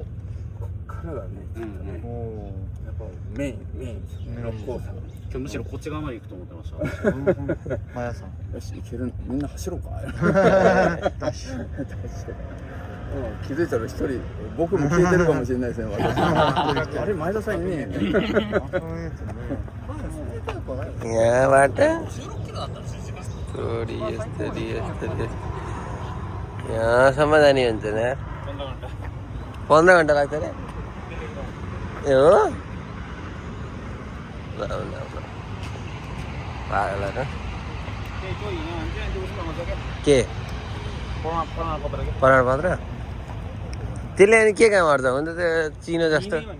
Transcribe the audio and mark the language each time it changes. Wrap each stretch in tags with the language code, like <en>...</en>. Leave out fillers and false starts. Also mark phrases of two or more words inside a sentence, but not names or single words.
<ja>こっからがねやっぱメインのコース今日むしろこっち側まで行くと思ってましたマヤさんよし行けるみんな走ろうか気づいたら一人僕も聞いてるかもしれないですね私あれ前田さんいねえ</ja> <ne>यहाँबाट थोडी यस्तरी यहाँसम्म जाने हुन्छ नि 15 घन्टा लाग्छ अरे ए हो पागल के प्रमाणपत्र त्यसले अनि के काम गर्छ हुन्छ त्यो चिनो जस्तो</ne>